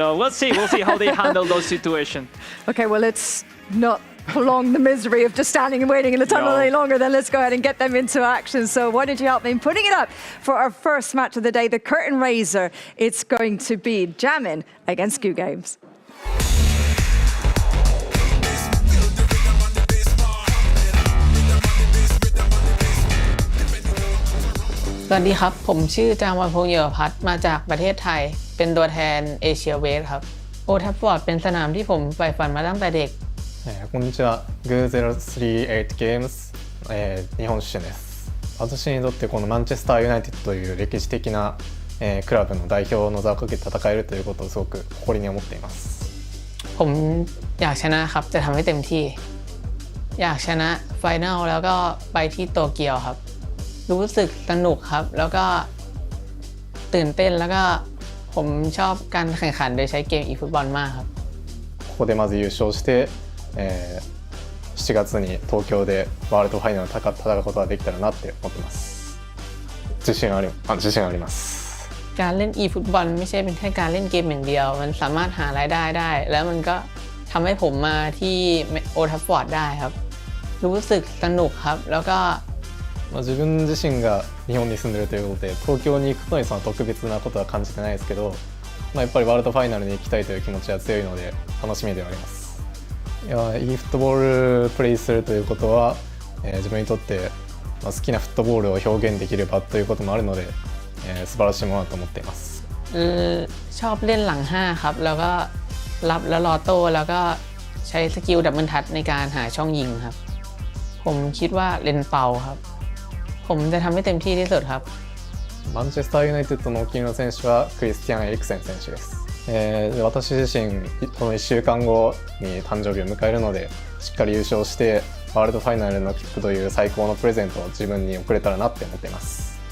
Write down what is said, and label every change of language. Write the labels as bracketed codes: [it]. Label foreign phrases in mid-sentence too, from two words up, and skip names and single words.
[en] So we'll see how they handle those situations. Okay, well, let's not prolong the misery of just standing and waiting in the tunnel any longer. Then let's go ahead and get them into action. So why don't you help me in putting it up for our first match of the day, the curtain raiser. It's going to be Jamin against Goo Games. [th] สวัสดีครับผมชื่อจามวันพงษ์เยาวพัฒน์มาจากประเทศไทยเป็นตัวแทนเอเชียเวสครับโอทัฟฟอร์ดเป็นสนามที่ผมใฝ่ฝันมาตั้งแต่เด็ก [ja] こんにちはグー038ゲームス日本出身です私にとってこのマンチェスターユナイテッドという歴史的なクラブの代表の座をかけて戦えるということをすごく誇りに思っています [th] ผมอยากชนะครับจะทำให้เต็มที่อยากชนะไฟนอลแล้วก็ไปที่โตเกียวครับรู้สึกสนุกครับแล้วก็ตื่นเต้นแล้วก็ผมชอบการแข่งขันโดยใช้เกม eFootball มากครับ [ja] ここでまず優勝して、7月に東京でワールドファイナルを戦うことができたらなって思ってます自信あります [th] การเล่น eFootball ไม่ใช่เป็นแค่การเล่นเกมอย่างเดียวมันสามารถหารายได้ได้แล้วมันก็ทำให้ผมมาที่โอทัฟฟอร์ดได้ครับรู้สึกสนุกครับแล้วก็ [ja] 自分自身が日本に住んでるということで東京に行くことにその特別なことは感じてないですけど、やっぱりワールドファイナルに行きたいという気持ちは強いので楽しみではありますいやeFootballプレイするということは、自分にとって、好きなフットボールを表現できる場ということもあるので、素晴らしいものだと思っています [th] ชอบเล่นหลัง5ครับแล้วก็รับแล้วรอโต้แล้วก็ใช้ [en] skill double touch [th] ในการหาช่องยิงครับผมคิดว่าเลนเปาครับผมจะทำให้เต็มที่ที่สุดครับ [ja] マンチェスターユナイテッドのお気に入りの選手はクリスティアン・エリクセン選手です、私自身この1週間後に誕生日を迎えるのでしっかり優勝してワールドファイナルの切符という最高のプレゼントを自分に贈れたらなって思っています